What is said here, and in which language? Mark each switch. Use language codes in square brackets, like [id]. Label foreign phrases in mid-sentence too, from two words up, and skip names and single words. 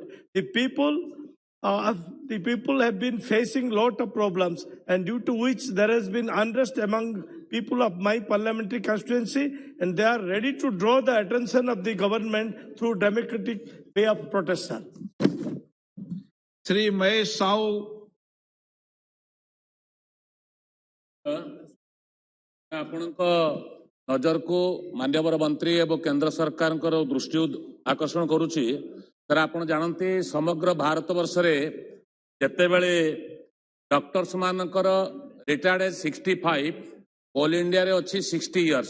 [en] The people have been facing lot of problems, and due to which there has been unrest among people of my parliamentary constituency, and they are ready to draw the attention of the government through democratic way of protest, sir. Shri Mahesh Sahu. [or] ଆପଣଙ୍କ ନଜରକୁ ମାନ୍ୟବର ମନ୍ତ୍ରୀ ଏବଂ କେନ୍ଦ୍ର ସରକାରଙ୍କର ଦୃଷ୍ଟି ଆକର୍ଷଣ କରୁଛି। ସାର୍ ଆପଣ ଜାଣନ୍ତି ସମଗ୍ର ଭାରତ ବର୍ଷରେ ଯେତେବେଳେ ଡକ୍ଟର୍ସ ମାନଙ୍କର [en] retired age [or] 65, ଅଲ୍ ଇଣ୍ଡିଆରେ ଅଛି 60 ଇୟର୍ସ।